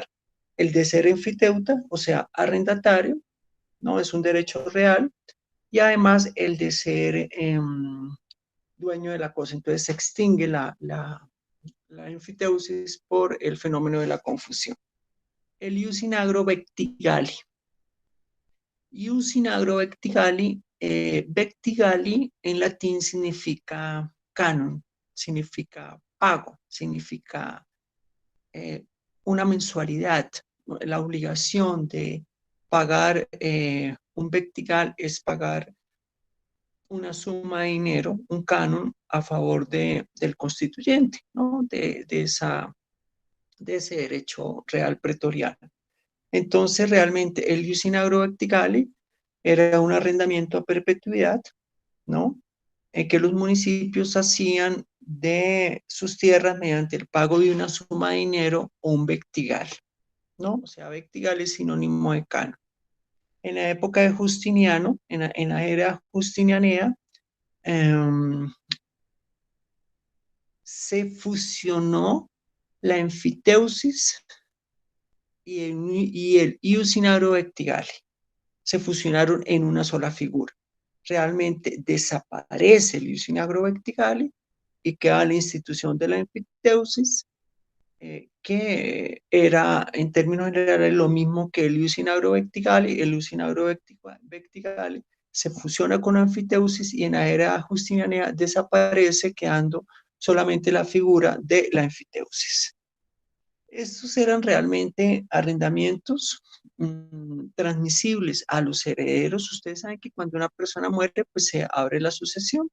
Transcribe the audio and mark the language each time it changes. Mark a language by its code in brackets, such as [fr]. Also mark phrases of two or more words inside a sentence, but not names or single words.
[es] El de ser enfiteuta, o sea, arrendatario, ¿no? Es un derecho real, y además el de ser dueño de la cosa. Entonces se extingue la enfiteusis por el fenómeno de la confusión. [la] El ius in agro vectigali. Ius in agro vectigali, [es] vectigali en latín significa canon, significa pago, significa una mensualidad. La obligación de pagar un vectigal es pagar una suma de dinero, un canon, a favor del constituyente, ¿no? de ese derecho real pretoriano. Entonces, realmente, el [la] ius in agro vectigali [es] era un arrendamiento a perpetuidad, ¿no? En que los municipios hacían de sus tierras mediante el pago de una suma de dinero o un vectigal, ¿no? O sea, vectigal es sinónimo de canon. En la época de Justiniano, en la era justinianea, se fusionó la enfiteusis y el [la] ius in agro vectigali. [es] Se fusionaron en una sola figura. Realmente desaparece el [la] ius in agro vectigali [es] y queda la institución de la enfiteusis, que era en términos generales lo mismo que el [la] ius in agro vectigali. [es] El [la] ius in agro vectigali [es] se fusiona con la enfiteusis y en la era justiniana desaparece, quedando solamente la figura de la enfiteusis. Estos eran realmente arrendamientos transmisibles a los herederos. Ustedes saben que cuando una persona muere, pues se abre la sucesión.